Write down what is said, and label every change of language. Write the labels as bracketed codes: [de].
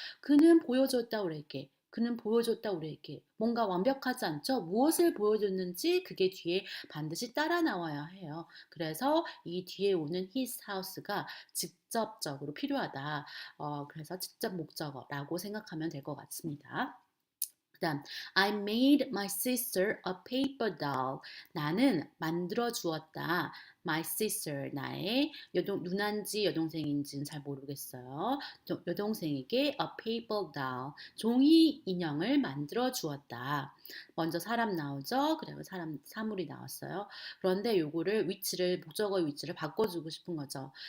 [ko] 그는 보여줬다 우리에게 그는 보여줬다 우리에게 뭔가 완벽하지 않죠? 무엇을 보여줬는지 그게 뒤에 반드시 따라 나와야 해요. 그래서 이 뒤에 오는 [en] his house [ko] 가 직접적으로 필요하다. 그래서 직접 목적어라고 생각하면 될 것 같습니다. 그다음 [en] I made my sister a paper doll. [ko] 나는 만들어 주었다. [en] My sister [ko] 나의 누난지 여동생인지는 잘 모르겠어요. 여동생에게 [en] a paper doll [ko] 종이 인형을 만들어 주었다. 먼저 사람 나오죠. 그리고 사물이 나왔어요. 그런데 요거를 목적어의 위치를 바꿔주고 싶은 거죠.